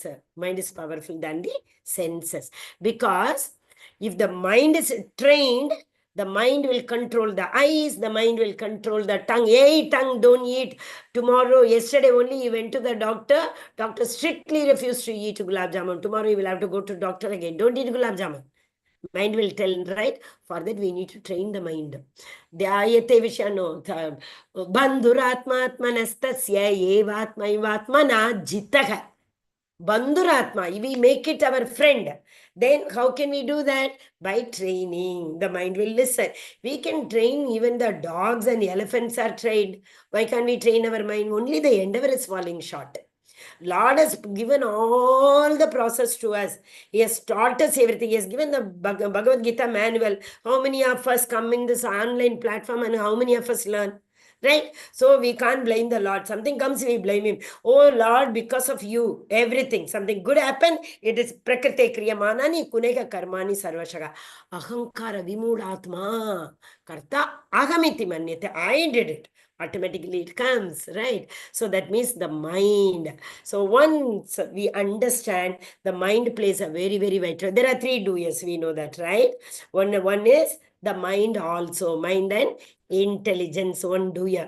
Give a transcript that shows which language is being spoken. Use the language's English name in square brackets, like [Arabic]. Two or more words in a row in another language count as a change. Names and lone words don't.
[English] Mind is powerful than the senses. Because if the mind is trained, the mind will control the eyes, the mind will control the tongue. Hey, tongue, don't eat. Tomorrow, yesterday only, he went to the doctor. Doctor strictly refused to eat gulab jamun. Tomorrow, he will have to go to doctor again. Don't eat gulab jamun. Mind will tell, right? For that, we need to train the mind. [Sanskrit] ध्यायते विषानो. बन्धुरात्मात्मनस्तस्य एवात्मैवात्मना जितः. Bandhuratma, [English] we make it our friend. Then how can we do that? By training. The mind will listen. We can train, even the dogs and elephants are trained. Why can't we train our mind? Only the endeavor is falling short. Lord has given all the process to us. He has taught us everything. He has given the Bhagavad Gita manual. How many of us come in this online platform and how many of us learn? Right? So we can't blame the Lord. Something comes, we blame him. Oh Lord, because of you, everything. Something good happened, it is [Sanskrit] प्रकृतेः क्रियमाणानि गुणैः कर्माणि सर्वशः. अहङ्कार विमूढात्मा कर्ता अहमिति मन्यते. [English] I did it. Automatically it comes, right? So that means the mind. So once we understand, the mind plays a very, very vital. There are 3 doers, we know that, right? One is the mind also, mind and intelligence, one doer.